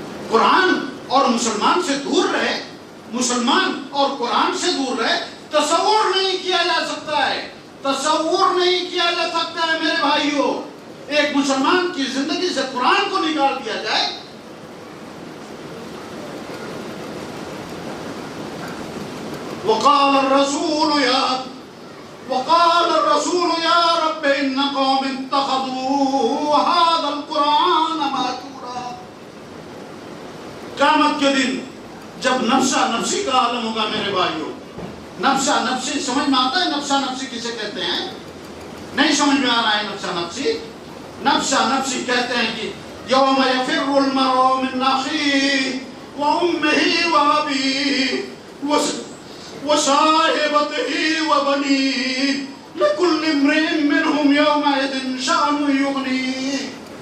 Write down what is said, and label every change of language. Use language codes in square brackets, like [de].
[ur] قرآن اور مسلمان سے دور رہے، مسلمان اور قرآن سے دور رہے. تصور نہیں کیا جا سکتا ہے، تصور نہیں کیا جا سکتا ہے میرے بھائیوں. ایک مسلمان کی زندگی سے قرآن کو نکال دیا جائے. [ar] وقال الرسول يا رب إن قوم اتخذوا هذا القرآن مهجورا. [ur] قیامت کے دن جب نفسا نفسی کا عالم ہوگا میرے بھائیوں، نفسا نفسی سمجھ میں آتا ہے؟ نفسا نفسی کسے کہتے ہیں؟ نہیں سمجھ میں آ رہا ہے نفسا نفسی؟ نفسا نفسی کہتے ہیں کہ [ar] یوم یفر المرء من اخیہ وامہ وابیہ وصاحبته وبنيه لكل امرئ منهم يومئذ شأن يغنيه.